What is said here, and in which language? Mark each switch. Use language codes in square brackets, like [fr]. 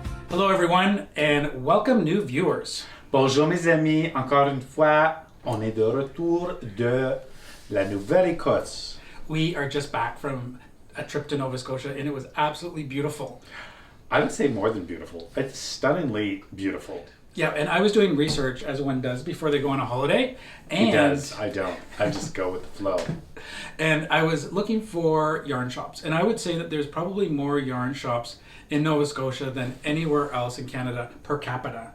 [en] Hello everyone, and welcome new viewers. [fr] Bonjour mes amis, encore une fois, on est de retour de la Nouvelle-Écosse. [en] We are just back from a trip to Nova Scotia and it was absolutely beautiful. I would say more than beautiful. It's stunningly beautiful. Yeah, and I was doing research as one does before they go on a holiday. And he does, I don't. I just go with the flow. And I was looking for yarn shops. And I would say that there's probably more yarn shops in Nova Scotia than anywhere else in Canada per capita.